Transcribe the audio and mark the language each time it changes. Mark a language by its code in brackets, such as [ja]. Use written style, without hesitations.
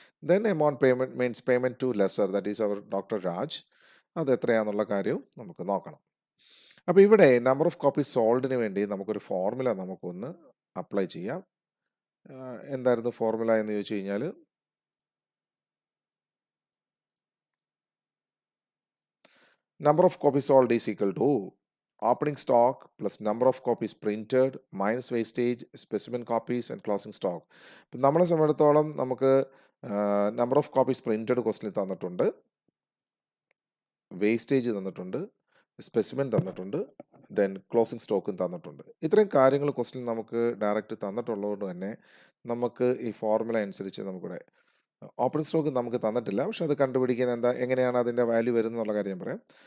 [en] Then amount payment means payment to lessor, that is our doctor Raj. [ml] അത് എത്രയാണെന്നുള്ള കാര്യവും നമുക്ക് നോക്കണം. അപ്പോൾ ഇവിടെ നമ്പർ ഓഫ് കോപ്പീസ് സോൾഡിന് വേണ്ടി നമുക്കൊരു ഫോർമുല നമുക്കൊന്ന് അപ്ലൈ ചെയ്യാം. എന്തായിരുന്നു ഫോർമുല എന്ന് ചോദിച്ചു കഴിഞ്ഞാൽ, [en] Number of copies sold is equal to opening stock plus number of copies printed minus wastage, specimen copies and closing stock. [ml] ഇപ്പം നമ്മളെ സംബന്ധിച്ചിടത്തോളം നമുക്ക് നമ്പർ ഓഫ് കോപ്പീസ് പ്രിൻറ്റഡ് ക്വസ്റ്റിനിൽ തന്നിട്ടുണ്ട്, വേസ്റ്റേജ് തന്നിട്ടുണ്ട്, സ്പെസിമെൻ തന്നിട്ടുണ്ട്, ദെൻ ക്ലോസിംഗ് സ്റ്റോക്കും തന്നിട്ടുണ്ട്. ഇത്രയും കാര്യങ്ങൾ ക്വസ്റ്റിൻ നമുക്ക് ഡയറക്റ്റ് തന്നിട്ടുള്ളതുകൊണ്ട് തന്നെ നമുക്ക് ഈ ഫോർമുല അനുസരിച്ച് നമുക്കിവിടെ ഓപ്പണിംഗ് സ്റ്റോക്ക് നമുക്ക് തന്നിട്ടില്ല, പക്ഷെ അത് കണ്ടുപിടിക്കുന്ന എങ്ങനെയാണ് അതിൻ്റെ വാല്യൂ വരുന്നത് എന്നുള്ള കാര്യം പറയാം.